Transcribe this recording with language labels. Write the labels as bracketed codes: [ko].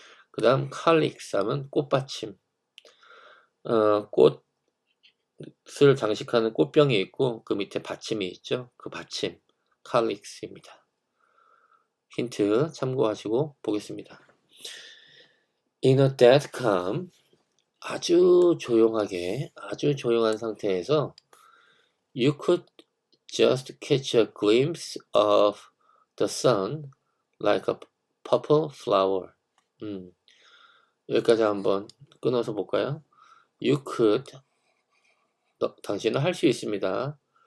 [ko] 그 다음 calyx 하면 꽃받침. 꽃을 장식하는 꽃병이 있고 그 밑에 받침이 있죠. 그 받침 calyx입니다. 힌트 참고하시고 보겠습니다. [en] In a dead calm, [ko] 아주 조용하게, 아주 조용한 상태에서 [en] You could just catch a glimpse of the sun like a purple flower. [ko] 여기까지 한번 끊어서 볼까요? [en] You could, [ko] 당신은 할 수 있습니다.